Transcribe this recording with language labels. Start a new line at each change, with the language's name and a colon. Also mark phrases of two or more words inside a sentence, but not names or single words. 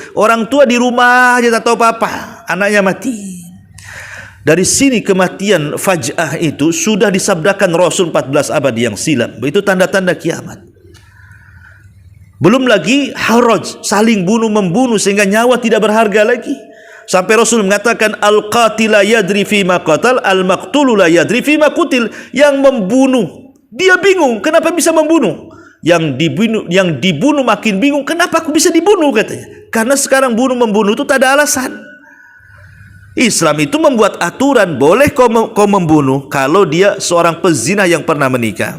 Indonesian: Orang tua di rumah aja tak tahu apa-apa, anaknya mati. Dari sini kematian faj'ah itu sudah disabdakan Rasul 14 abad yang silam. Itu tanda-tanda kiamat. Belum lagi haraj, saling bunuh-membunuh sehingga nyawa tidak berharga lagi. Sampai Rasul mengatakan
Arabic: القاتل لا يدري فيما قتل المقتول لا يدري فيما قتل.
Indonesian: Yang membunuh dia bingung kenapa bisa membunuh. Yang dibunuh makin bingung kenapa aku bisa dibunuh, katanya. Karena sekarang membunuh itu tak ada alasan. Islam itu membuat aturan, boleh kau membunuh kalau dia seorang pezina yang pernah menikah.